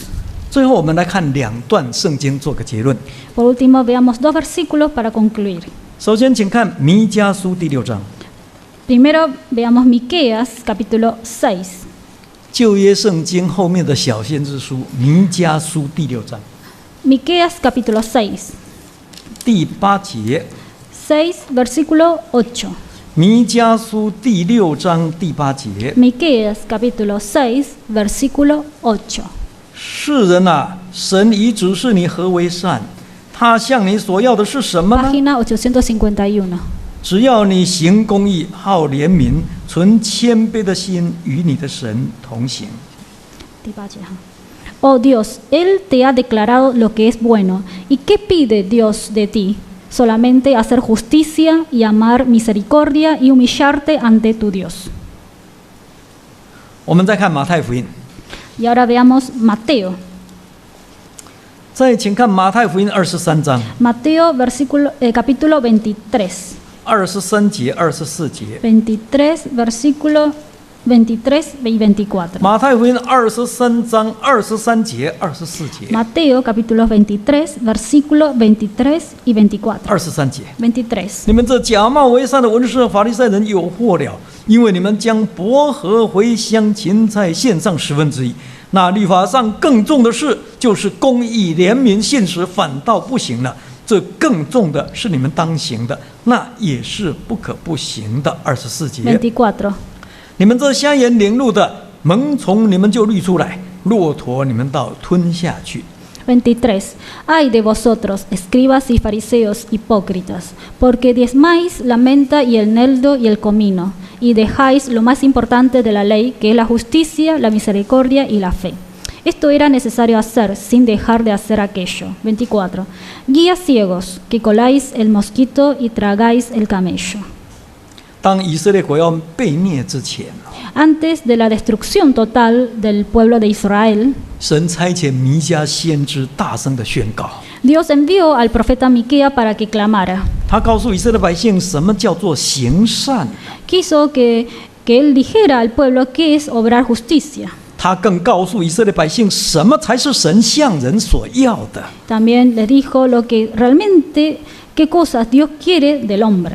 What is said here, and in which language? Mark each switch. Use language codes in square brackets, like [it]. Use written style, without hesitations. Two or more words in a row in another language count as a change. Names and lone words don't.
[zh] 最后，我们来看两段圣经做个结论。 [es] Por último, veamos 2 versículos para concluir. [zh] 首先，请看弥迦书第6章， [es] Primero, veamos Miqueas, capítulo 6. [zh] 旧约圣经后面的小先知书弥迦书第6章 [es] Miqueas, capítulo 6. [zh] 第8节。 [es] 6, versículo 8. [zh] 弥迦书第6章第8节。 [es] Miqueas, capítulo 6, versículo 8. [zh] 世人啊，神已指示你何为善，他向你所要的是什么呢？ [es] Página 851. [zh] 只要你行公义，好怜悯，存谦卑的心，与你的神同行。 [es] Oh Dios, Él te ha declarado lo que es bueno. ¿Y qué pide Dios de ti? Solamente hacer justicia y amar misericordia y humillarte ante tu Dios. [zh] 我们再看马太福音， [es] Y ahora veamos Mateo. [zh] 再请看马太福音23章 [es] Mateo, capítulo 23. [zh] 23 节、24节。 [es] 23, versículo 23 y 24. [zh] 马太福音23章23节、24节。 [es] Mateo, capítulo 23, versículo 23 y 24. [zh] 23 节。 23. 你们这假冒为善的文士和法利赛人有祸了，因为你们将薄荷、茴香、芹菜献上1/10。那律法上更重的事，就是公义、怜悯、信实，反倒不行了。这更重的是你们当行的，那也是不可不行的。24节， 24. 你们这瞎眼领路的，蒙从你们就滤出来，骆驼你们倒吞下去。 [es] 23. Ay de vosotros, escribas y fariseos hipócritas, porque diezmáis la menta y el eneldo y el comino, y dejáis lo más importante de la ley, que es la justicia, la misericordia y la fe. Esto era necesario hacer sin dejar de hacer aquello. 24. Guías ciegos, que coláis el mosquito y tragáis el camello. [zh] 当以色列国要被灭之前， [es] Antes de la destrucción total del pueblo de Israel, [zh] 神差遣弥迦先知大声的宣告， [es] Dios envió al profeta Miquea para que clamara. [zh] 他告诉以色列百姓什么叫做行善， [es] Quiso que él dijera al pueblo qué es obrar justicia. [zh] 他更告诉以色列百姓什么才是神向人所要的， [es] También les dijo lo que realmente, qué cosas Dios quiere del hombre,